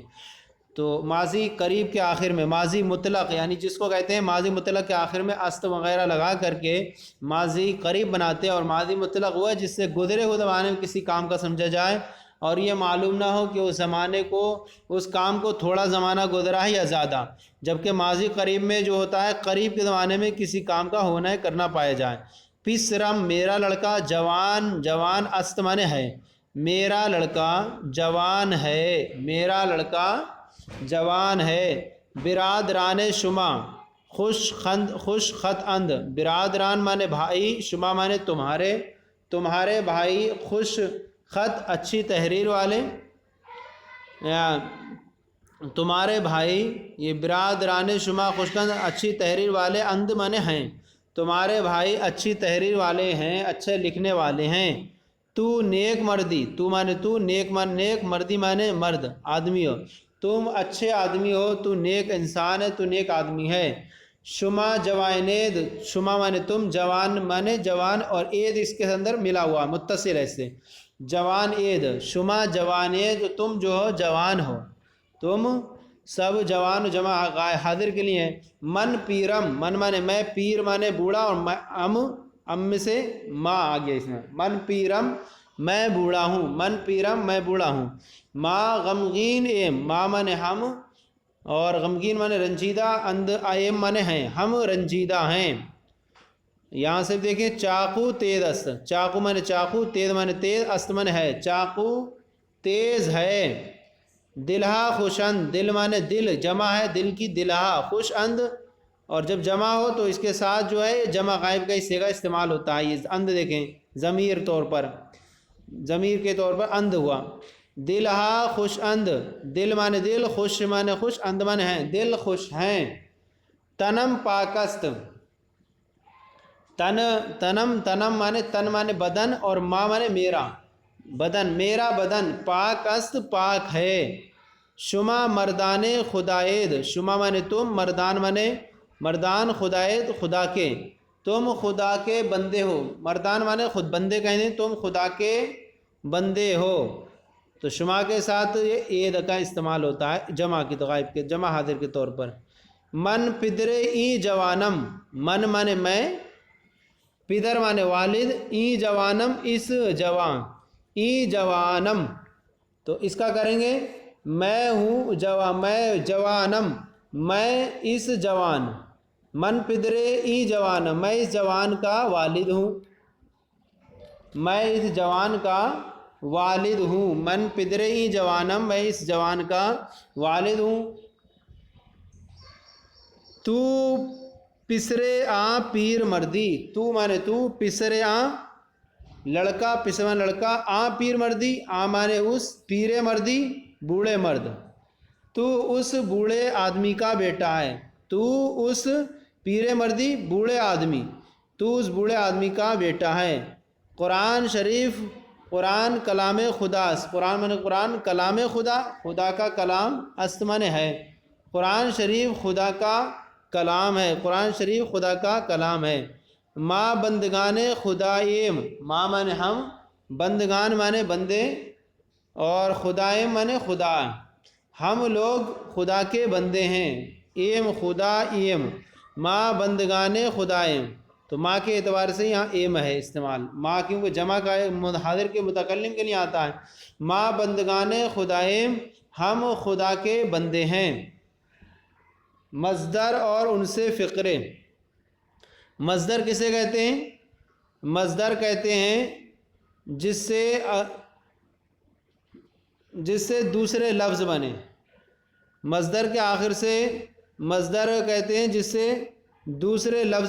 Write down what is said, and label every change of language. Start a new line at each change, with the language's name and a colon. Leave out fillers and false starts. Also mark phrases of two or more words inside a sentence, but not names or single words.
Urdu: تو ماضی قریب کے آخر میں ماضی مطلق یعنی جس کو کہتے ہیں ماضی مطلق کے آخر میں است وغیرہ لگا کر کے ماضی قریب بناتے ہیں، اور ماضی مطلق وہ ہے جس سے گزرے ہوئے زمانے میں کسی کام کا سمجھا جائے، اور یہ معلوم نہ ہو کہ اس زمانے کو، اس کام کو تھوڑا زمانہ گزرا ہے یا زیادہ، جبکہ ماضی قریب میں جو ہوتا ہے قریب کے زمانے میں کسی کام کا ہونا ہے، کرنا پایا جائے۔ پسرم میرا لڑکا،
Persian: جوان، جوان است
Urdu: مانے ہے، میرا لڑکا جوان ہے، میرا لڑکا جوان ہے۔
Persian: برادران شما، خوش خط اند،
Urdu: برادران مانے بھائی، شما مانے تمہارے، تمہارے بھائی، خوش خط اچھی تحریر والے، تمہارے بھائی، یہ
Persian: برادران شما خوش خط
Urdu: اچھی تحریر والے، اند مانے ہیں، تمہارے بھائی اچھی تحریر والے ہیں، اچھے لکھنے والے ہیں۔
Persian: تو نیک مردی،
Urdu: تو مانے تو، نیک مان نیک، مردی مانے مرد، آدمی ہو، تم اچھے آدمی ہو، تو نیک انسان ہے، تو نیک آدمی ہے۔
Persian: شما جوانید،
Urdu: شما مانے تم، جوان مانے جوان، اور عید اس کے اندر ملا ہوا متصل ہے اس سے،
Persian: جوان عید، شما جوانید،
Urdu: تم جو ہو جوان ہو، تم سب جوان، جمع حاضر کے لیے۔
Persian: من پیرم،
Urdu: من مانے میں، پیر مانے بوڑھا، اور ام سے ماں آ گیا اس میں،
Persian: من پیرم
Urdu: میں بوڑھا ہوں،
Persian: من پیرم
Urdu: میں بوڑھا ہوں۔
Persian: ما غمگین ایم،
Urdu: ما مانے ہم، اور غمگین مانے رنجیدہ، اند آئم مانے ہیں، ہم رنجیدہ ہیں۔ یہاں سے دیکھیں
Persian: چاقو تیز است،
Urdu: چاقو مانے چاقو، تیز مانے تیز، است مانے ہے، چاقو تیز ہے۔
Persian: دلہا خوش اند،
Urdu: دل مانے دل، جمع ہے دل کی
Persian: دلہا، خوش اند،
Urdu: اور جب جمع ہو تو اس کے ساتھ جو ہے جمع غائب کا صیغہ استعمال ہوتا ہے۔ یہ اند دیکھیں ضمیر طور پر، ضمیر کے طور پر اند ہوا۔
Persian: دلہا خوش اند،
Urdu: دل مانے دل، خوش مانے خوش، اند مانے ہیں، دل خوش ہیں۔
Persian: تنم پاکست،
Urdu: تنم مانے تن مانے بدن، اور ما مانے میرا بدن، میرا بدن،
Persian: پاک است
Urdu: پاک ہے۔
Persian: شما مردان خداید،
Urdu: شما مانے تم، مردان مانے مردان، خداید خدا کے، تم خدا کے بندے ہو، مردان مانے خود بندے کہنے، تم خدا کے بندے ہو، تو شما کے ساتھ یہ عید کا استعمال ہوتا ہے جمع کی، تو غائب کے جمع حاضر کے طور پر۔
Persian: من پدر ای جوانم،
Urdu: من مانے میں، پدر مانے والد،
Persian: ای جوانم
Urdu: اس جوان،
Persian: ای جوانم،
Urdu: تو اس کا کریں گے میں ہوں جوان، میں جوانم، میں اس جوان،
Persian: من پدرے ای جوانم،
Urdu: میں اس جوان کا والد ہوں، میں اس جوان کا والد ہوں،
Persian: من پدرے ای جوانم،
Urdu: میں اس جوان کا والد ہوں۔
Persian: تو پسرے آ پیر مردی،
Urdu: تو مانے تو، پسرے آ لڑکا، پسرا لڑکا،
Persian: آ پیر مردی،
Urdu: آ مانے اس،
Persian: پیرے مردی
Urdu: بوڑھے مرد، تو اس بوڑھے آدمی کا بیٹا ہے، تو اس
Persian: پیرے مردی
Urdu: بوڑھے آدمی، تو اس بوڑھے آدمی کا بیٹا ہے۔ قرآن شریف،
Persian: قرآن کلام خدا،
Urdu: قرآن مانے قرآن، کلام خدا، خدا کا کلام، است مانے ہے، قرآن شریف خدا کا کلام ہے، قرآن شریف خدا کا کلام ہے۔
Persian: ما بندگان خدایم،
Urdu: ما مانے ہم، بندگان مانے بندے، اور خدایم مانے خدا، ہم لوگ خدا کے بندے ہیں،
Persian: ایم خدا ایم، ما بندگان خدایم،
Urdu: تو ما کے اعتبار سے یہاں ایم ہے استعمال، ما کیونکہ جمع کا حاضر کے متکلم کے لیے آتا ہے،
Persian: ما بندگان خدایم،
Urdu: ہم خدا کے بندے ہیں۔ مصدر اور ان سے فقرے، مصدر کسے کہتے ہیں؟ مصدر کہتے ہیں جس سے دوسرے لفظ بنے، مصدر کے آخر سے، مصدر کہتے ہیں جس سے دوسرے لفظ